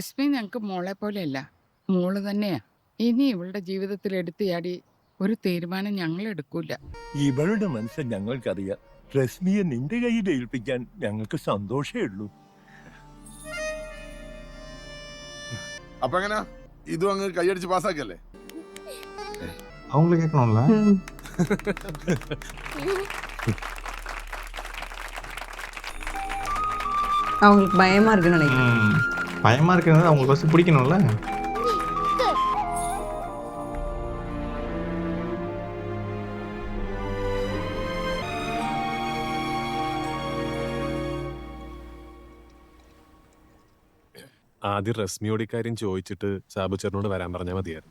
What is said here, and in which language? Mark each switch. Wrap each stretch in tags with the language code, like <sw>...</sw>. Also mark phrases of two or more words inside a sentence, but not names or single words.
<ml>രശ്മി ഞങ്ങക്ക് മോളെ പോലെയല്ല, മോള് തന്നെയാ. ഇനി ഇവളുടെ ജീവിതത്തിൽ എടുത്തിയാടി ഒരു തീരുമാനം ഞങ്ങൾ എടുക്കൂല. ഇവളുടെ മനസ്സ് ഞങ്ങൾക്കറിയാം. രശ്മിയെ നിന്റെ കയ്യിൽ ഏൽപ്പിക്കാൻ ഞങ്ങൾക്ക് സന്തോഷമേ ഉള്ളൂ. അപ്പൊ എങ്ങനെ ഇതും അങ്ങ് കൈയടിച്ച് പാസ്സാക്കല്ലേ?</ml> <ta>அவங்களுக்கு கேட்கணும்ல. அவங்களுக்கு பயமா இருக்குன்னு நினைக்கிறேன். பயமா இருக்கிறது அவங்களுக்கு ஃபர்ஸ்ட் பிடிக்கணும்ல.</ta> <ml>ആദ്യം റസ്മിയോട് ഇക്കാര്യം ചോദിച്ചിട്ട് സാബു ചേട്ടനോട് വരാൻ പറഞ്ഞാൽ മതിയായിരുന്നു.</ml>